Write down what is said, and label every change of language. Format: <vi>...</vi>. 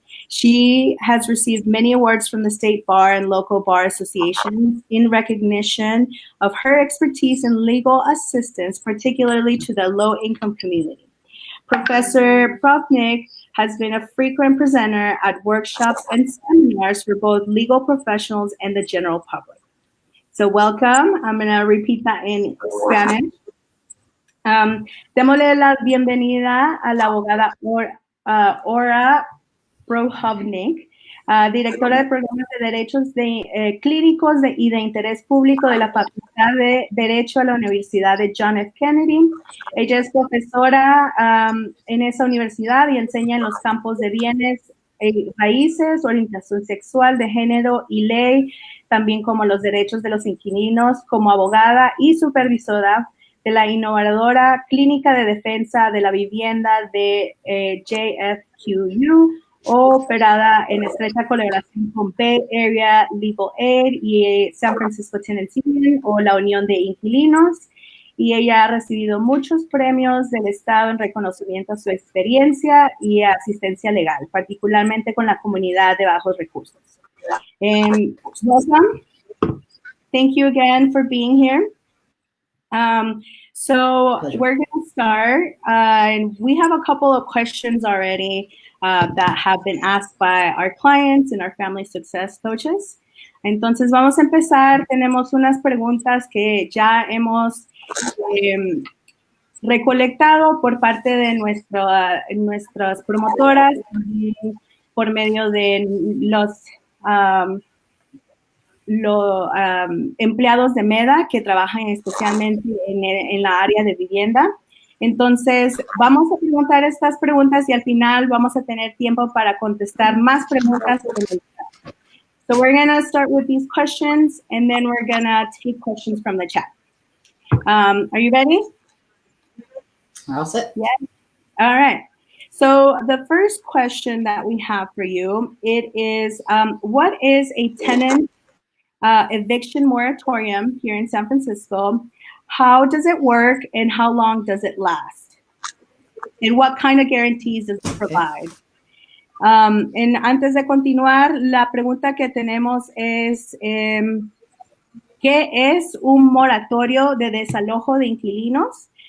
<en>She has received many awards from the State Bar and local bar associations in recognition of her expertise in legal assistance, particularly to the low-income community. Professor Prohovnik has been a frequent presenter at workshops and seminars for both legal professionals and the general public. So welcome. I'm going to repeat that in Spanish.</en> <es>Démosle la bienvenida a la abogada Ora Prohovnik, directora del programa de Derechos Clínicos y de Interés Público de la Facultad de Derecho a la Universidad de John F. Kennedy. Ella es profesora en esa universidad y enseña en los campos de bienes raíces, orientación sexual, de género y ley, también como los derechos de los inquilinos, como abogada y supervisora de la innovadora Clínica de Defensa de la Vivienda de JFQU, operada en estrecha colaboración con Bay Area Legal Aid y San Francisco Tenants o la Unión de Inquilinos. Y ella ha recibido muchos premios del Estado en reconocimiento a su experiencia y asistencia legal, particularmente con la comunidad de bajos recursos.</es> <en>Welcome. Thank you again for being here. So we're going to start, and we have a couple of questions already that have been asked by our clients and our family success coaches.</en> <es>Entonces vamos a empezar. Tenemos unas preguntas que ya hemos recolectado por parte de nuestras promotoras por medio de los empleados de MEDA que trabajan especialmente en la área de vivienda. Entonces, vamos a preguntar estas preguntas y al final vamos a tener tiempo para contestar más preguntas.</es> <en>So we're going to start with these questions and then we're going to take questions from the chat. Are you ready? All set. Yeah. All right. So the first question that we have for you, it is, what is a tenant eviction moratorium here in San Francisco? How does it work and how long does it last? And what kind of guarantees does it provide?</en> <es>And antes de continuar, la pregunta que tenemos es, ¿qué es un moratorio de desalojo de inquilinos?</es>